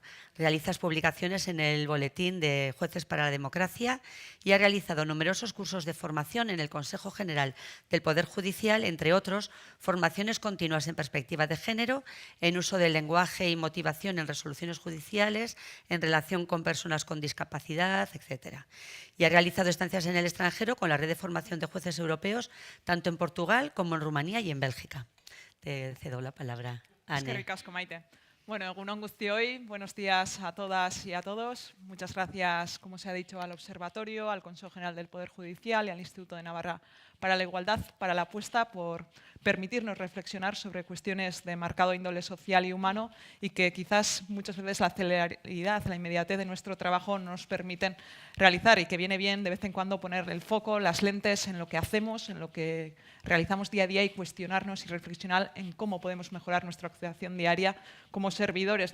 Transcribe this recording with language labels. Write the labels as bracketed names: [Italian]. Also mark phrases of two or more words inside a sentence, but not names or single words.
[Spanish] Realiza publicaciones en el Boletín de Jueces para la Democracia y ha realizado numerosos cursos de formación en el Consejo General del Poder Judicial, entre otros, formaciones continuas en perspectiva de género, en uso del lenguaje y motivación en resoluciones judiciales, en relación con personas con discapacidad, etc. Y ha realizado estancias en el extranjero con la red de formación de jueces europeos, tanto en Portugal como en Rumanía y en Bélgica. Te cedo la palabra, Anne. [Basque] Eskerrik asko, Maite. Bueno, egun on guztioi, [Spanish] buenos días a todas y a todos. Muchas gracias, como se ha dicho, al Observatorio, al Consejo General del Poder Judicial y al Instituto de Navarra para la Igualdad, para la apuesta por permitirnos reflexionar sobre cuestiones de marcado índole social y humano y que quizás muchas veces la celeridad, la inmediatez de nuestro trabajo no nos permiten realizar y que viene bien de vez en cuando poner el foco, las lentes en lo que hacemos, en lo que realizamos día a día y cuestionarnos y reflexionar en cómo podemos mejorar nuestra actuación diaria como servidores.